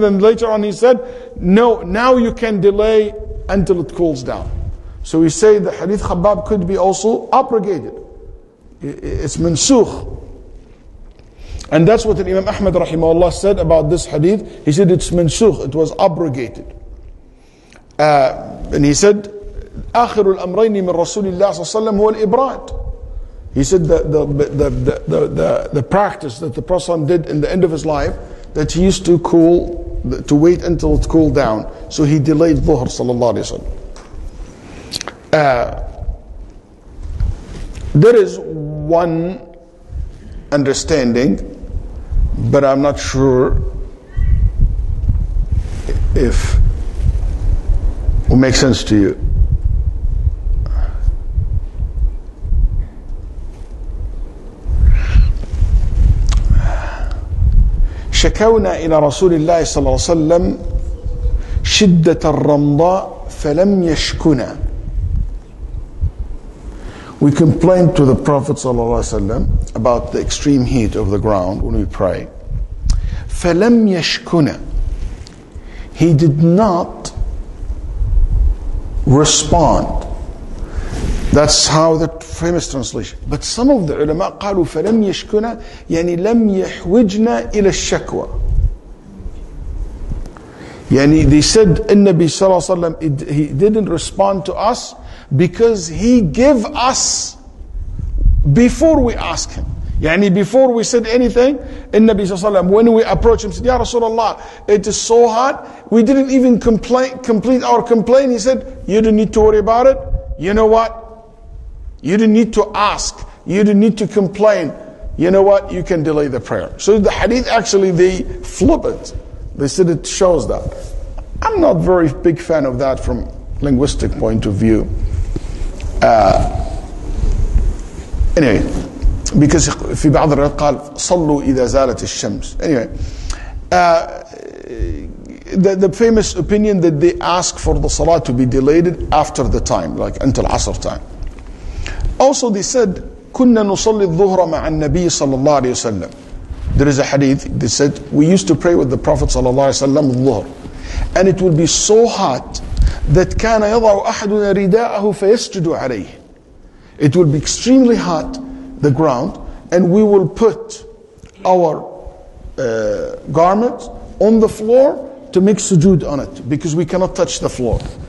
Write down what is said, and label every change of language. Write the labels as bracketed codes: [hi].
[en] Then later on he said, no, now you can delay until it cools down. So we say the Hadith Khabbab could be also abrogated. It's mansukh. And that's what Imam Ahmad rahimahullah said about this hadith. He said it's mansukh, it was abrogated. And he said, [ar] آخر الأمرين من رسول الله صلى الله عليه وسلم هو الإبراد. [en] He said the practice that the Prophet did in the end of his life, that he used to wait until it cooled down. So he delayed Dhuhr sallallahu alayhi wa sallam. There is one understanding, but I'm not sure if it will make sense to you. [ar] شكونا إلى رسول الله صلى الله عليه وسلم شدة الرمضاء فلم يشكنا. [en] We complained to the Prophet [ar] صلى الله عليه وسلم [en] about the extreme heat of the ground when we pray. [ar] فلم يشكنا. [en] He did not respond. That's how the famous translation. But some of the ulama [ar] قالوا فلم يشكنا يعني لم يحوجنا إلى الشكوى. [en] يعني they said [ar] النبي صلى الله عليه وسلم [en] he didn't respond to us because he gave us before we ask him. يعني before we said anything, [ar] النبي صلى الله عليه وسلم, [en] when we approached him, said, Ya Rasulullah, it is so hot. We didn't even complete our complaint. He said, you don't need to worry about it. You know what? You didn't need to ask. You didn't need to complain. You know what? You can delay the prayer. So the hadith actually, they flip it. They said it shows that. I'm not very big fan of that from linguistic point of view. Anyway, because [ar] في بعض الروايات قال صلوا إذا زالت الشمس. [en] Anyway, the famous opinion that they ask for the salah to be delayed after the time, like until Asr time. Also they said [ar] كنا نصلي الظهر مع النبي صلى الله عليه وسلم. [en] There is a hadith, they said we used to pray with the Prophet [ar] صلى الله عليه وسلم الظهر, [en] and it will be so hot that [ar] كان يضع أحدنا رداءه فيسجد عليه. [en] It will be extremely hot, the ground, and we will put our garment on the floor to make sujood on it, because we cannot touch the floor.